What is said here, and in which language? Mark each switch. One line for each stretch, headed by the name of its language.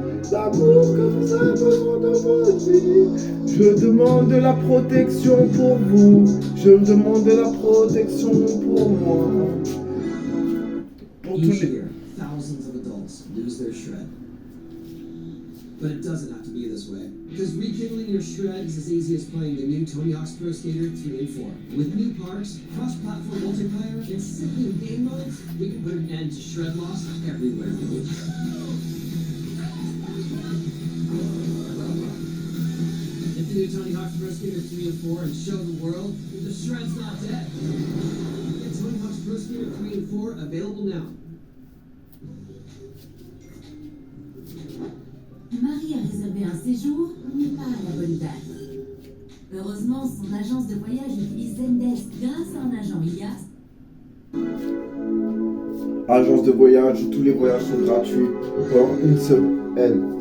French: L'amour que vous avez besoin de votre vie. Je demande de la protection pour vous. Je demande de la protection pour moi. Pour tous les...
English: Thousands of adults lose their shred. But it doesn't have to be this way. Because rekindling your shred is as easy as playing the new Tony Hawk's Pro Skater 3 and 4. With new parts, cross-platform multiplayer, and sickening game modes, we can put an end to shred loss everywhere. Get the new Tony Hawk's Pro Skater 3 and 4 and show the world that the shred's not dead. Get Tony Hawk's Pro Skater 3 and 4 available now.
French: Marie a réservé un séjour, mais pas à la bonne date. Heureusement, son agence de voyage utilise Zendesk grâce à un agent IAS. Agence de voyage, tous les voyages sont gratuits pour une semaine.